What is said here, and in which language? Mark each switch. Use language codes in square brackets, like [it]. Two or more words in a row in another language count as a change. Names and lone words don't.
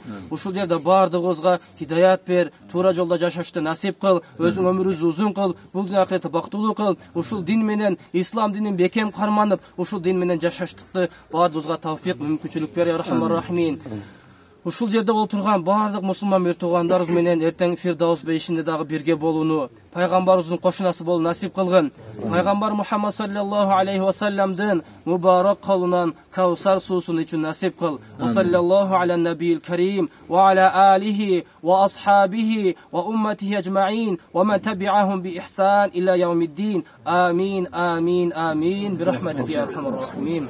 [ky] Ушул жерде бардыгыбызга хидаят бер, туура жолдо жашашты насип кыл, өзүң өмүрүбүздү узун кыл, бул дүйнө акыретте бактылуу кыл, ушул дин менен, ислам динин бекем карманып, ушул дин менен жашаштыкты бардыгыбызга тавфик мүмкүнчүлүк бер [ar] يا رحمن رحيم. [ky] ушул жерде отурган баардык мусулман бир туугандарыбыз менен эртең Фирдаус бейишинде дагы бирге болууну, пайгамбарыбыздын кошунасы болууну насип кылгын. Пайгамбар Мухаммад [ar] صلى الله عليه وسلم [ky] мубарак колунан Кавсар суусун ичүүнү насип кыл. [ar] صلى الله على النبي الكريم وعلى آله وأصحابه وأمته أجمعين ومن تبعهم بإحسان إلى يوم الدين. آمين، آمين، آمين. برحمتك يا أرحم الراحمين.